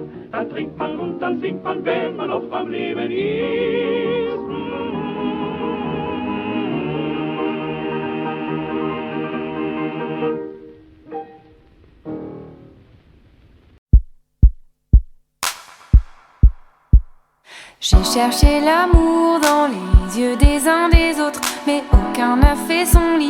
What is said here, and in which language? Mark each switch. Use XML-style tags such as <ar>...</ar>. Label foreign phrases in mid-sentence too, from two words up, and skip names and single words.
<de>Dann trinkt man und dann singt man, wenn man noch am Leben ist.</de> <fr>J'ai cherché l'amour dans les yeux des uns des autres, mais aucun n'a fait son lit.</fr>